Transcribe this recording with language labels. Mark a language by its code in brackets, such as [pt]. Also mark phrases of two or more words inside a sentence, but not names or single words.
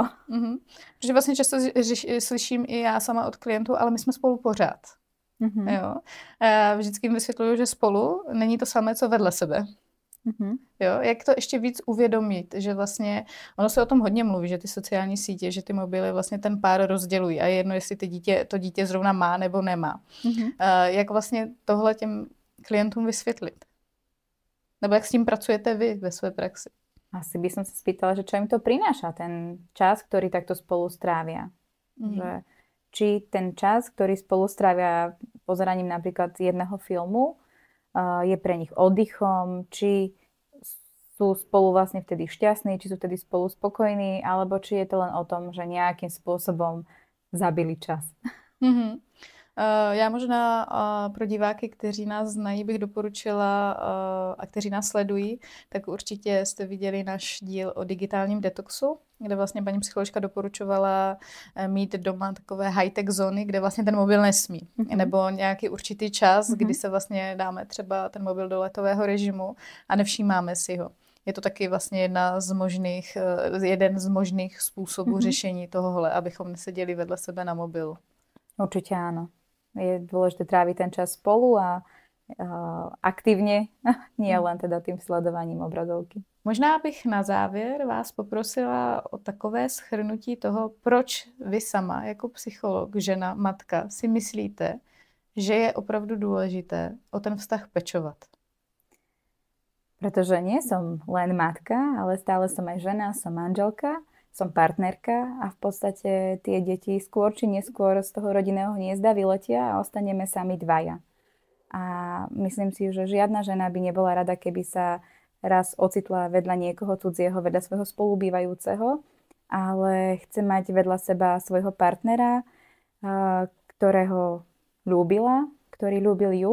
[cs] Protože vlastně často slyším i já sama od klientů, ale my jsme spolu pořád. Jo? Vždycky jim vysvětluju, že spolu není to samé, co vedle sebe. Jo, jak to ještě víc uvědomit, že vlastně, ono se o tom hodně mluví, že ty sociální sítě, že ty mobily vlastně ten pár rozdělují a je jedno, jestli to dítě zrovna má nebo nemá. Jak vlastně tohle těm klientům vysvětlit? Nebo jak s tím pracujete vy ve své praxi? [sk] Asi by som sa spýtala, že čo im to prináša, ten čas, ktorý takto spolu strávia. Že, či ten čas, ktorý spolu strávia pozeraním napríklad jedného filmu, je pre nich oddychom, či sú spolu vlastne vtedy šťastní, či sú vtedy spolu spokojní, alebo či je to len o tom, že nejakým spôsobom zabili čas. [cs] Já možná pro diváky, kteří nás znají, bych doporučila a kteří nás sledují, tak určitě jste viděli náš díl o digitálním detoxu, kde vlastně paní psycholožka doporučovala mít doma takové high-tech zóny, kde vlastně ten mobil nesmí. Nebo nějaký určitý čas, kdy se vlastně dáme třeba ten mobil do letového režimu a nevšímáme si ho. Je to taky vlastně jeden z možných způsobů řešení tohohle, abychom neseděli vedle sebe na mobilu. [sk] Určite áno. Je dôležité tráviť ten čas spolu a aktívne, nie len teda tým sledovaním obrazovky. [cs] Možná bych na závěr vás poprosila o takové shrnutí toho, proč vy sama jako psycholog, žena, matka si myslíte, že je opravdu důležité o ten vztah pečovat. [sk] Pretože nie som len matka, ale stále som aj žena, som manželka, som partnerka a v podstate tie deti skôr či neskôr z toho rodinného hniezda vyletia a ostaneme sami dvaja. A myslím si, že žiadna žena by nebola rada, keby sa raz ocitla vedľa niekoho cudzieho, vedľa svojho spolubývajúceho, ale chce mať vedľa seba svojho partnera, ktorého ľúbila, ktorý ľúbil ju.